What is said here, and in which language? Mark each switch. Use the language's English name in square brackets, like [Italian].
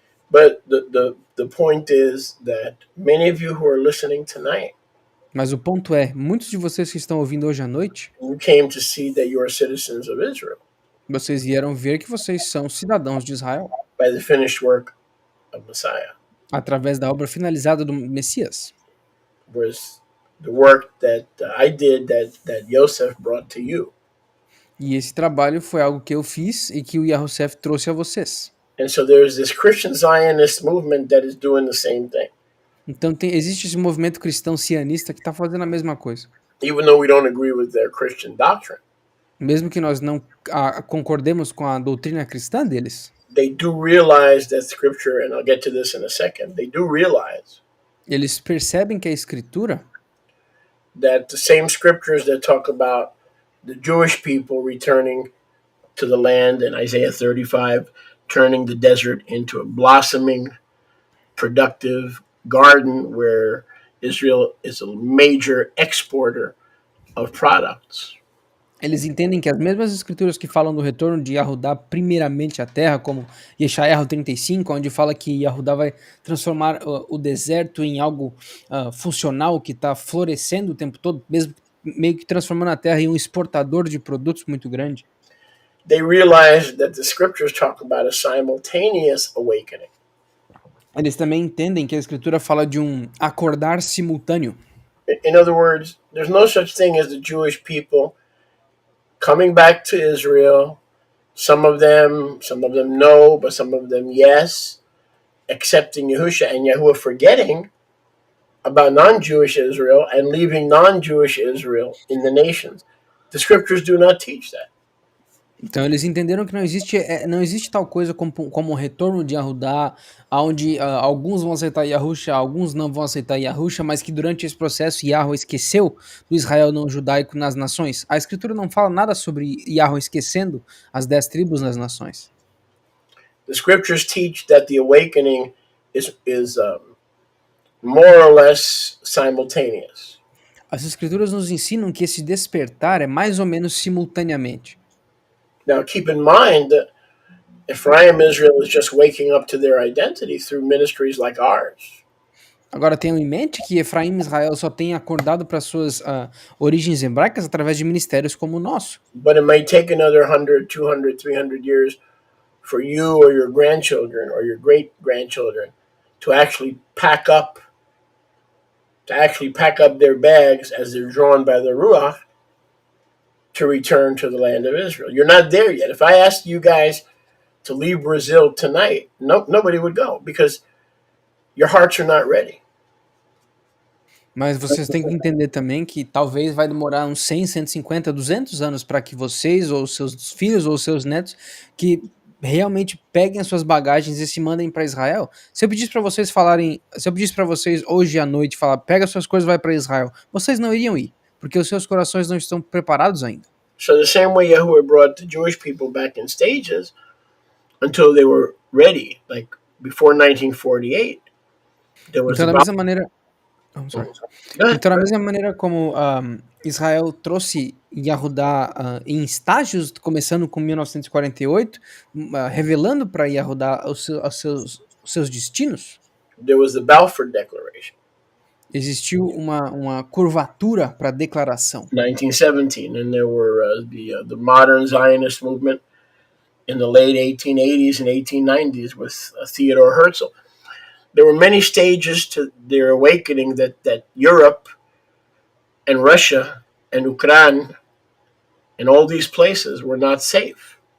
[English] But the point is that many of you who are listening tonight, [Portuguese] mas o ponto é, muitos de vocês que estão ouvindo hoje à noite, [English] you came to see that you are citizens of Israel [Portuguese] vocês vieram ver que vocês são cidadãos de Israel [English] by the finished work of Messiah, [Portuguese] através da obra finalizada do Messias. [English] was the work that I did that Yosef brought to you. [Portuguese] E esse trabalho foi algo que eu fiz e que o Yahusef trouxe a vocês. [English] And so there's this Christian Zionist movement that is doing the same thing. [Portuguese] Então existe esse movimento cristão sionista que está fazendo a mesma coisa. [English] Even though we don't agree with their Christian doctrine, [Portuguese] mesmo que nós não concordemos com a doutrina cristã deles, [English] they do realize that Scripture, and I'll get to this in a second, they do realize [Portuguese] eles percebem que a Escritura, [English] that the same Scriptures that talk about the Jewish people returning to the land in Isaiah 35, turning the desert into a blossoming, productive garden where Israel is a major exporter of products. [Portuguese] Eles entendem que as mesmas escrituras que falam do retorno de Yahudá primeiramente à terra, como Yeshayahu 35, onde fala que Yahudá vai transformar o deserto em algo funcional, que está florescendo o tempo todo, mesmo meio que transformando a terra em um exportador de produtos muito grande. [English] They realize that the scriptures talk about a simultaneous awakening. [Portuguese] Eles também entendem que a escritura fala de um acordar simultâneo. [English] In other words, there's no such thing as the Jewish people coming back to Israel. Some of them no, but some of them yes, accepting Yahusha and Yahuwah, forgetting about non-Jewish Israel and leaving non-Jewish Israel in the nations. The scriptures do not teach that. [Portuguese] Então eles entenderam que não existe tal coisa como o retorno de Yahudá, onde alguns vão aceitar Yahusha, alguns não vão aceitar Yahusha, mas que durante esse processo Yahweh esqueceu do Israel não judaico nas nações. A escritura não fala nada sobre Yahweh esquecendo as 10 tribos nas nações. [English] The scriptures teach that the awakening is more or less simultaneous. [Portuguese] As escrituras nos ensinam que esse despertar é mais ou menos simultaneamente. [English] Now, keep in mind that Ephraim Israel is just waking up to their identity through ministries like ours. [Portuguese] Agora tenham em mente que Efraim Israel só tem acordado para suas origens hebraicas através de ministérios como o nosso. [English] But it may take another 100, 200, 300 years for you or your grandchildren or your great-grandchildren to actually pack up their bags as they're drawn by the Ruach to return to the land of Israel. You're not there yet. If I asked you guys to leave Brazil tonight, nobody would go because your hearts are not ready. [Portuguese] Mas vocês têm que entender também que talvez vai demorar uns 100, 150, 200 anos para que vocês ou seus filhos ou seus netos que realmente peguem as suas bagagens e se mandem para Israel. Se eu pedisse para vocês hoje à noite falar, pega suas coisas e vai para Israel, vocês não iriam ir, porque os seus corações não estão preparados ainda. [English] So the same way Yahuwah brought the Jewish people back in stages until they were ready, like before 1948. [Portuguese] Então, da mesma maneira, [English] I'm sorry. Go ahead. [Portuguese] Então, da mesma maneira como Israel trouxe Yahudá em estágios, começando com 1948, revelando para Yahudá os seus destinos, [English] There was the Balfour Declaration, [Portuguese] existiu uma curvatura para a declaração. [English] 1917, and there were the modern Zionist movement in the late 1880s and 1890s with Theodore Herzl. There were many stages to their awakening that Europe and Russia and Ukraine and all these places were not safe.